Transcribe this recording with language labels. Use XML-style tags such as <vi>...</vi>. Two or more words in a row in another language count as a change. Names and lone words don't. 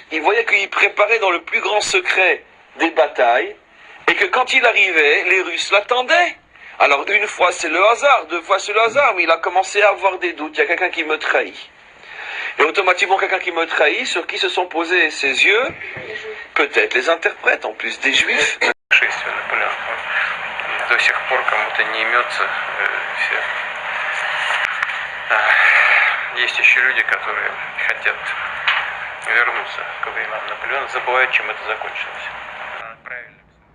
<fr>Il voyait qu'il préparait dans le plus grand secret des batailles, et que quand il arrivait, les Russes l'attendaient. Alors une fois c'est le hasard, 2 fois c'est le hasard, mais il a commencé à avoir des doutes. Il y a quelqu'un qui me trahit. Et automatiquement, quelqu'un qui me trahit, sur qui se sont posés ses yeux? Peut-être les interprètes, en plus des Juifs.</fr> <ru>До сих пор кому-то не имется все. Есть еще люди, которые хотят вернуться к временам Наполеона, забывают, чем это закончилось. Правильно.</ru>